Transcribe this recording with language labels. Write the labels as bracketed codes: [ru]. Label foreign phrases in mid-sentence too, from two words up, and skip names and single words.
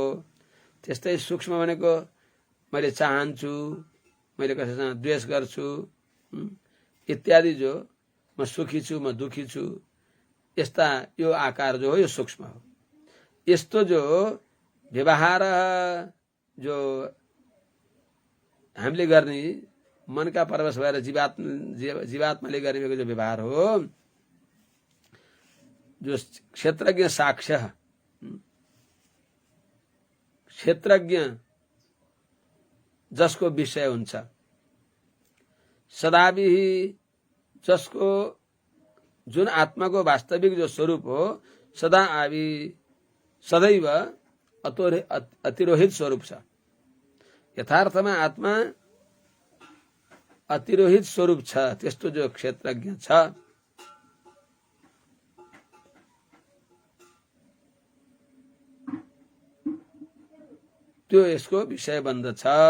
[ne] त्यस्तै सूक्ष्म भनेको मैले चाहन्छु, मैले कसैसँग द्वेष गर्छु इत्यादि जो म सुखी छु म दुखी छु यस्ता यो आकार जो हो यो सूक्ष्म हो। यस्तो जो व्यवहार जो हामीले गर्ने मनका परवश भएर जीवात्माले गरिरहेको जो व्यवहार हो जो क्षेत्रज्ञ साक्ष्य, क्षेत्रज्ञ जसको विषय हुन्छ, सदाभिः जसको जुन आत्माको वास्तविक जो स्वरूप हो सदा आदि सदैव अतिरोहित स्वरूप छ। यथार्थमा आत्मा अतिरोहित स्वरूप छ, त्यस्तो जो क्षेत्रज्ञ छ त्यो यसको विषय बन्दछ।